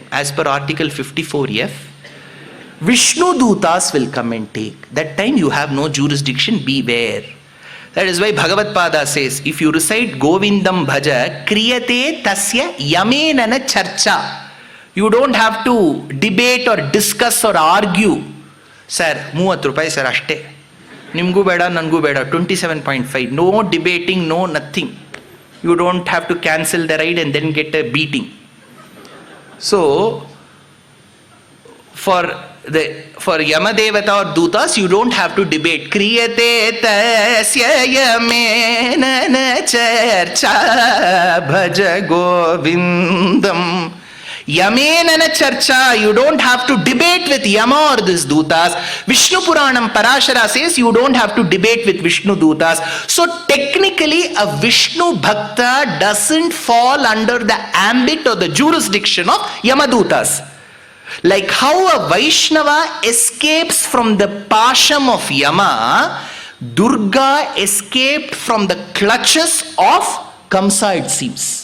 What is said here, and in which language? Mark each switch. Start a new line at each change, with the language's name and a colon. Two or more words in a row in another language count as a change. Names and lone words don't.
English: As per Article 54F, Vishnu Dutas will come and take. That time you have no jurisdiction, beware. That is why Bhagavad Pada says, if you recite
Sanskrit: गोविन्दं भज क्रियते तस्य यमेन न चर्चा.
English: You don't have to debate or discuss or argue.
Kannada: ಸರ್, 30 ರೂಪಾಯಿ ಸರ್ ಅಷ್ಟೆ. ನಿಮ್ಗೂ ಬೇಡ, ನಂಗೂ ಬೇಡ, 27.5.
English: No debating, no nothing. You don't have to cancel the ride and then get a beating. So, for Yamadevata or Dutas, you don't have to debate.
Sanskrit: क्रियते तस्य यमेन चर्चा भज गोविन्दम्. यमेन न चर्चा,
English: you don't have to debate with Yama or this Dutas. Vishnu Puranam Parashara says you don't have to debate with Vishnu Dutas. So technically a Vishnu Bhakta doesn't fall under the ambit or the jurisdiction of Yamadutas. Like how a Vaishnava escapes from the pasham of Yama, Durga escaped from the clutches of Kamsa, it seems.